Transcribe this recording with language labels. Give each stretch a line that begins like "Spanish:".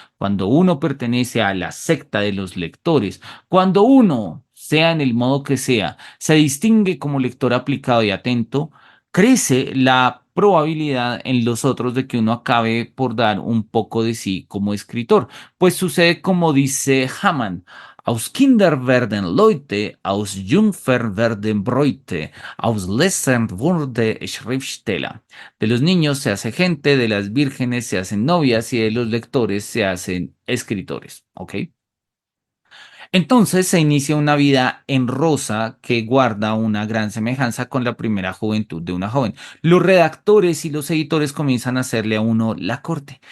Spanish: Cuando uno pertenece a la secta de los lectores, cuando uno, sea en el modo que sea, se distingue como lector aplicado y atento, crece la probabilidad en los otros de que uno acabe por dar un poco de sí como escritor. Pues sucede como dice Hamann.
German: Aus Kinder werden Leute, aus Jungfer werden Bräute, aus Lesern wurde Schriftsteller.
Spanish: De los niños se hace gente, de las vírgenes se hacen novias y de los lectores se hacen escritores. ¿Ok? Entonces se inicia una vida en rosa que guarda una gran semejanza con la primera juventud de una joven. Los redactores y los editores comienzan a hacerle a uno la corte.